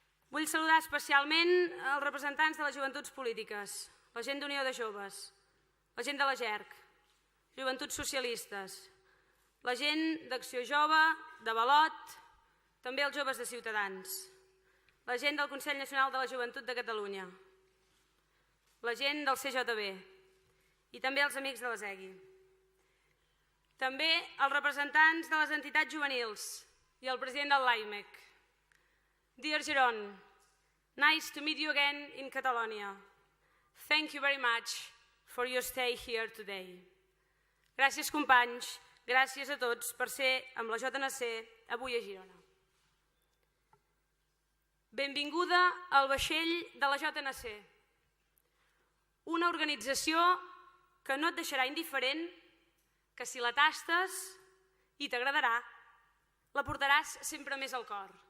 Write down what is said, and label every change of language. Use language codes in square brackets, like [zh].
[ca] Vull saludar especialment els representants de les joventuts polítiques, la gent d'Unió de Joves, la gent de la JERC, Joventuts Socialistes, la gent d'Acció Jove, de Valot, també els joves de Ciutadans, la gent del Consell Nacional de la Joventut de Catalunya, la gent del CJB i també els amics de l'ESEGI. També els representants de les entitats juvenils i el president del l'AIMEC. [en] Dear Giron, nice to meet you again in Catalonia. Thank you very much for your stay here today. [ca] Gràcies, companys, gràcies a tots per ser amb la JNC avui a Girona. Benvinguda al vaixell de la JNC, una organització que no et deixarà indiferent, que si la tastes i t'agradarà, la portaràs sempre més al cor.